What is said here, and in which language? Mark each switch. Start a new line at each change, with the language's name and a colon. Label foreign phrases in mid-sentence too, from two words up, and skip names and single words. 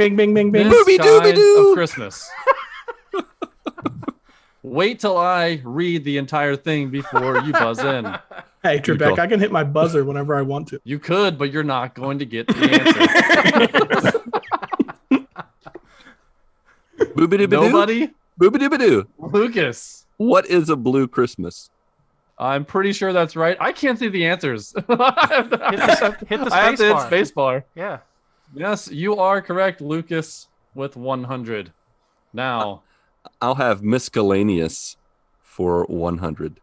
English: bing, bing, bing, bing. this Booby-dooby-doo. kind of Christmas. Wait till I read the entire thing before you buzz in. Hey, Good Trebek, call. I can hit my buzzer whenever I want to. You could, but you're not going to get the answer. Boobity-doo. Nobody? Boobity-doo. Lucas. What is a blue Christmas? I'm pretty sure that's right. I can't see the answers. Hit the I have to hit space bar. spacebar. Yeah. Yes, you are correct, Lucas, with 100. Now, I'll have miscellaneous for 100.